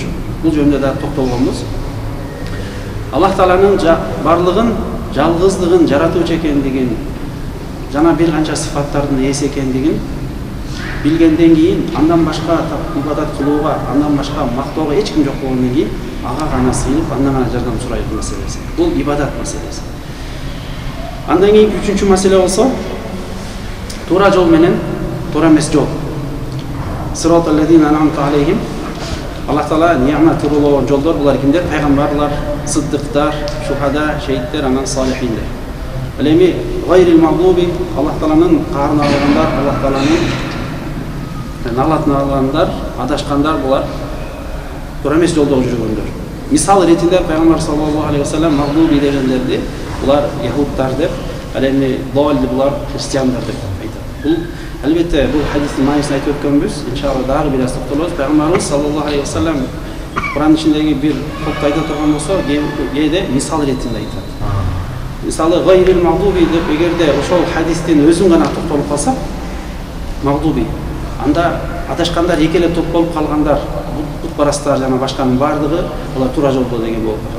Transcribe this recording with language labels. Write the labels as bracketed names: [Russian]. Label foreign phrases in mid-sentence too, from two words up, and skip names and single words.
[Kyrgyz] Бул жөнүндө да токтолгонбуз. Аллах Тааланын барлыгын, жалгыздыгын, жаратуучу экендигин, жана бир канча сыфаттардын ээси экендигин билгенден кийин, андан башка ибадат кылууга, андан башка мактоого эч ким жок болгондон кийин, ага гана сыйынып, андан гана жардам сурайт маселеси. Бул ибадат маселеси. Андан кийин үчүнчү маселе болсо, туура жол менен туура эмес жол. [Arabic] صراط الذين أنعمت عليهم. [Kyrgyz] Аллах Таала ниъмат турулаган жолдор булар кимдер? Пайгамбарлар, сыддыктар, шухада, шейиттер, анан салихиндер. Ал эми [Arabic] غير المغضوب [Kyrgyz] Аллах Тааланын каарына алгандар, Аллах Тааланын налатына алгандар, адашкандар булар туура эмес жолдо жүргөндөр. Мисал ретинде Пайгамбар [Arabic] صلى الله عليه وسلم [Kyrgyz] мағлуби дегендерди булар яһудтар деп, ал эми долли булар христиандар деп айтат. Бул албетте бул хадистин маанисин айтып өткөнбүз. Иншалла дагы бир аз токтолобуз. Пайгамбарыбыз [Arabic] صلى الله عليه وسلم [Kyrgyz] Куран ичиндеги бир топто айта турган болсо, кээде мисал ретинде айтат. Мисалы [Arabic] غير المغضوب [Kyrgyz] деп эгерде ошол хадистин өзүн гана токтолуп калсак, мағлуби анда адашкандар эки эле топ болуп калгандар, бутпарастар жана башканын бардыгы булар туура жолдо деген болуп калат.